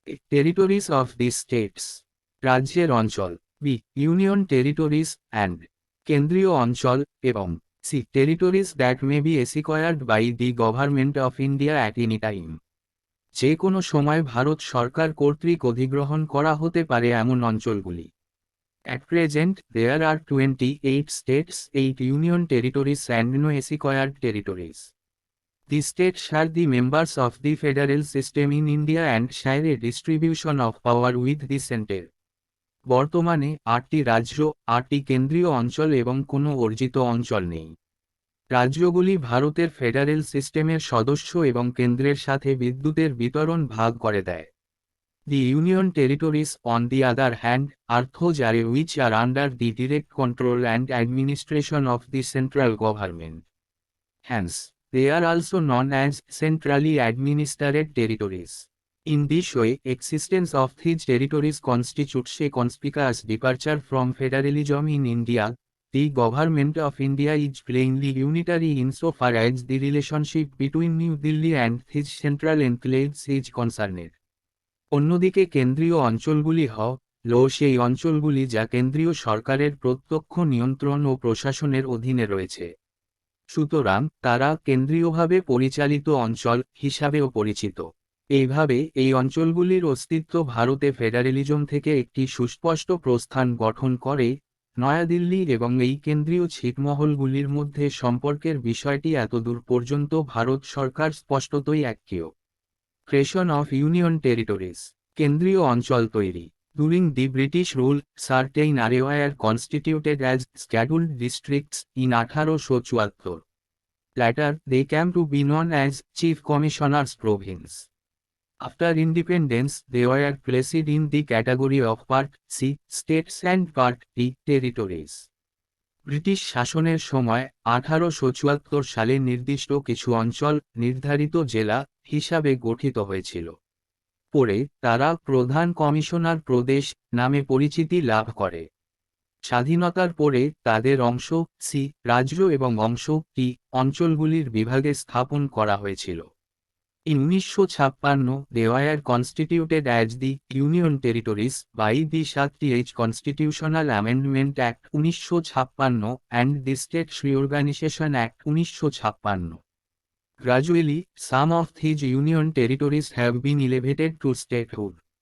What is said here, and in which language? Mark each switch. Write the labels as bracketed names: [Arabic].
[English] territories of the states, [Bangla] রাজ্যের অঞ্চল; [English] B, union territories and, [Bangla] কেন্দ্রীয় অঞ্চল; [English] এবং C, territories that may be acquired by the government of India at any time. [Bangla] যে কোনো সময় ভারত সরকার কর্তৃক অধিগ্রহণ করা হতে পারে এমন অঞ্চলগুলি। [English] At present, there are 28 states, 8 union territories and no acquired territories. The states are the members of the federal system in India and share a distribution of power with the center. [Bangla] বর্তমানে 8টি রাজ্য, 8টি কেন্দ্রীয় অঞ্চল এবং কোনো অর্জিত অঞ্চল নেই। রাজ্যগুলি ভারতের ফেডারেল সিস্টেমের সদস্য এবং কেন্দ্রের সাথে বিদ্যুতের বিতরণ ভাগ করে দেয়। [English] The union territories, on the other hand, are those areas which are under the direct control and administration of the central government. Hence, they are also known as centrally administered territories. In this way, existence of these territories constitutes a conspicuous departure from federalism in India. The government of India is plainly unitary insofar as the relationship between New Delhi and these central enclaves is concerned. [Bangla] অন্যদিকে কেন্দ্রীয় অঞ্চলগুলি হল সেই অঞ্চলগুলি যা কেন্দ্রীয় সরকারের প্রত্যক্ষ নিয়ন্ত্রণ ও প্রশাসনের অধীনে রয়েছে। সুতরাং তারা কেন্দ্রীয়ভাবে পরিচালিত অঞ্চল হিসাবেও পরিচিত। এইভাবে এই অঞ্চলগুলির অস্তিত্ব ভারতে ফেডারেলিজম থেকে একটি সুস্পষ্ট প্রস্থান গঠন করে। নয়াদিল্লি এবং এই কেন্দ্রীয় ছিটমহলগুলির মধ্যে সম্পর্কের বিষয়টি এতদূর পর্যন্ত ভারত সরকার স্পষ্টতই এককেয়। [English] Creation of Union Territories, [Bangla] কেন্দ্রীয় অঞ্চল তৈরি। [English] During the British rule, certain areas were constituted as scheduled districts in 1874. Later, they came to be known as Chief Commissioner's Province. After independence, they were placed in the category of Part C, states and Part D, territories. [Bangla] British শাসনের সময় 1874 সালে নির্দিষ্ট কিছু অঞ্চল নির্ধারিত জেলা হিসাবে গঠিত হয়েছিল। পরে তারা প্রধান কমিশনার প্রদেশ নামে পরিচিতি লাভ করে। স্বাধীনতার পরে তাদের অংশ সি, রাজ্য এবং অংশ টি, অঞ্চলগুলির বিভাগে স্থাপন করা হয়েছিল। [English] In 1956, they were constituted as the Union Territories by the 70th Constitutional Amendment Act 1956 and the States Reorganization Act 1956. Gradually, some of these union territories have been elevated to statehood.